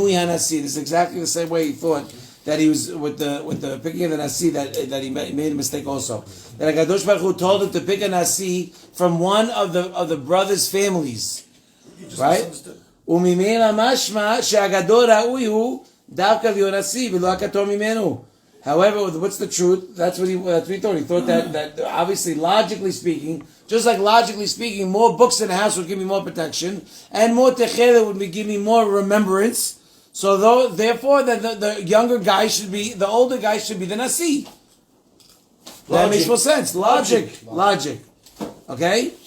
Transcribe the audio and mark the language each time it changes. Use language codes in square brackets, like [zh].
[en] This is exactly the same way he thought that he was with the picking of the nasi that he made a mistake also. That HaKadosh Baruch Hu told him to pick a nasi from one of the brothers' families, right? [he] וממילא משמע שהגדול ראוי הוא דווקא להיות נשיא ולא הקטון ממנו. [en] However, what's the truth? That's what he thought. He thought that obviously, logically speaking, just like logically speaking, more books in the house would give me more protection, and more techela would give me more remembrance. So therefore, the younger guy should be, the older guy should be the nasi. That makes more sense. Logic. Okay?